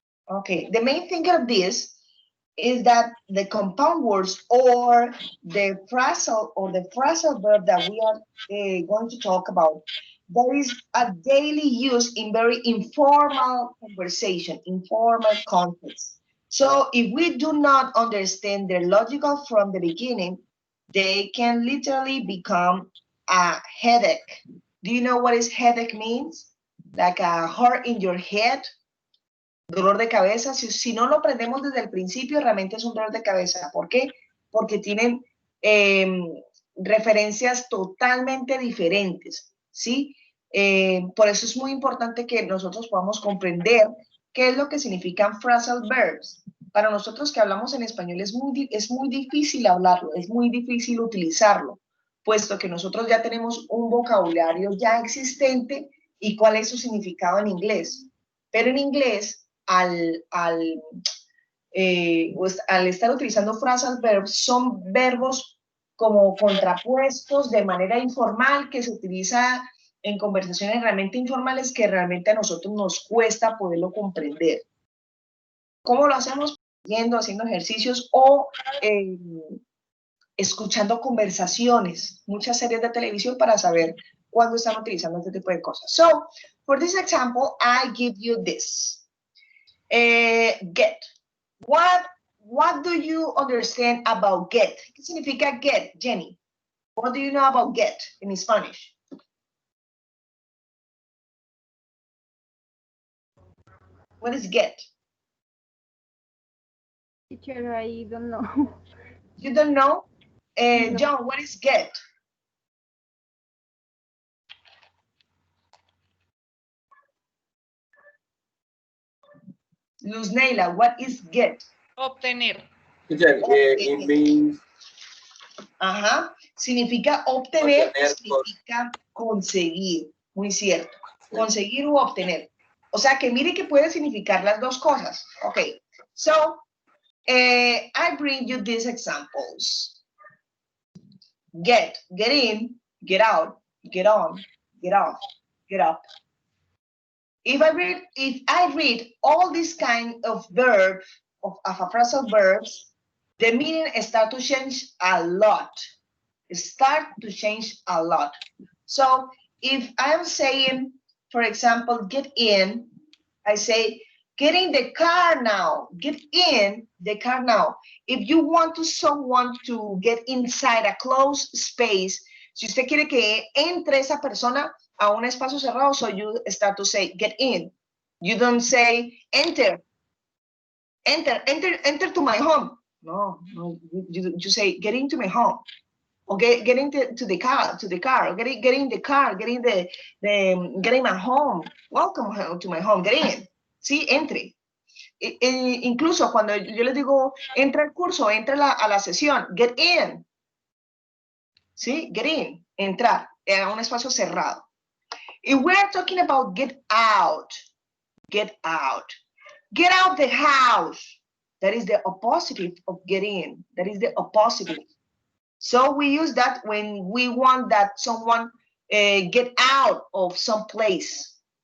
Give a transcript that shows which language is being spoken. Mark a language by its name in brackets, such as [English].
[English] Okay, the main thing of this is that the compound words or the phrasal verb that we are going to talk about, there is a daily use in very informal conversation, informal context. So if we do not understand their logical from the beginning, they can literally become a headache. Do you know what is headache means? Like a hurt in your head, [Spanish] dolor de cabeza. Si no lo aprendemos desde el principio, realmente es un dolor de cabeza. ¿Por qué? Porque tienen referencias totalmente diferentes, ¿sí? Por eso es muy importante que nosotros podamos comprender qué es lo que significan phrasal verbs. Para nosotros que hablamos en español es muy difícil hablarlo, es muy difícil utilizarlo, puesto que nosotros ya tenemos un vocabulario ya existente y cuál es su significado en inglés. Pero en inglés, al estar utilizando phrasal verbs, son verbos como contrapuestos de manera informal que se utiliza en conversaciones realmente informales que realmente a nosotros nos cuesta poderlo comprender. ¿Cómo lo hacemos? Haciendo ejercicios o escuchando conversaciones, muchas series de televisión para saber cuándo están utilizando este tipo de cosas. [English] So, for this example, I give you this. Get. What do you understand about get? [Spanish] ¿Qué significa get, Jenny? [English] What do you know about get in Spanish? What is get? Teacher, I don't know. You don't know? No. John, what is get? Luz Neila, what is get? [Spanish] Obtener. [English] Teacher, it means [Spanish] Ajá. Significa obtener, Obtener, significa conseguir. Muy cierto. Conseguir u obtener. O sea que mire que puede significar las dos cosas. [English] Okay. So, I bring you these examples. Get in, get out, get on, get off, get up. If I read all these kind of verbs, of phrasal verbs, the meaning start to change a lot. Start to change a lot. So if I'm saying, for example, get in, I say, get in the car now. Get in the car now. If you want someone to get inside a closed space, [Spanish] si usted quiere que entre esa persona a un espacio cerrado, [English] so you start to say, get in. You don't say, enter to my home. No, you say, get into my home. Or get into the car, or get in the car, get in my home. Welcome to my home, get in. [Spanish] Sí, entre. Incluso cuando yo les digo, entra al curso, entra a la sesión, [English] get in. [Spanish] Sí, [English] get in, [Spanish] entrar a un espacio cerrado. [English] If we're talking about get out the house. That is the opposite of get in. That is the opposite. So we use that when we want that someone get out of some place.